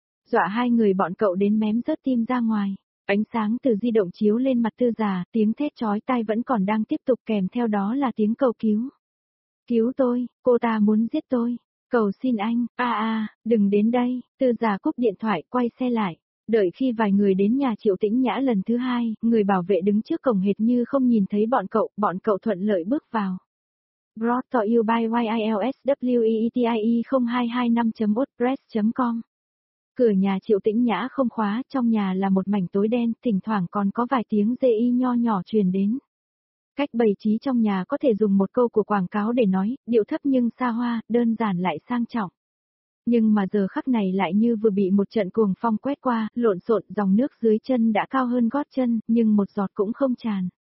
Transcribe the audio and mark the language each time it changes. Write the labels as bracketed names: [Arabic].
[Vietnamese] Dọa hai người bọn cậu đến mém rớt tim ra ngoài. Ánh sáng từ di động chiếu lên mặt Tư Già, tiếng thét chói tai vẫn còn đang tiếp tục, kèm theo đó là tiếng cầu cứu. Cứu tôi, cô ta muốn giết tôi. Cầu xin anh, đừng đến đây. Tư Già cúp điện thoại, quay xe lại. Đợi khi vài người đến nhà Triệu Tĩnh Nhã lần thứ hai, người bảo vệ đứng trước cổng hệt như không nhìn thấy bọn cậu thuận lợi bước vào. [English] Brought to you by YILSWEETIE0225.wordpress.com. [Vietnamese] Cửa nhà Triệu Tĩnh Nhã không khóa, trong nhà là một mảnh tối đen, thỉnh thoảng còn có vài tiếng dê y nho nhỏ truyền đến. Cách bày trí trong nhà có thể dùng một câu của quảng cáo để nói, điệu thấp nhưng xa hoa, đơn giản lại sang trọng. Nhưng mà giờ khắc này lại như vừa bị một trận cuồng phong quét qua, lộn xộn, dòng nước dưới chân đã cao hơn gót chân, nhưng một giọt cũng không tràn.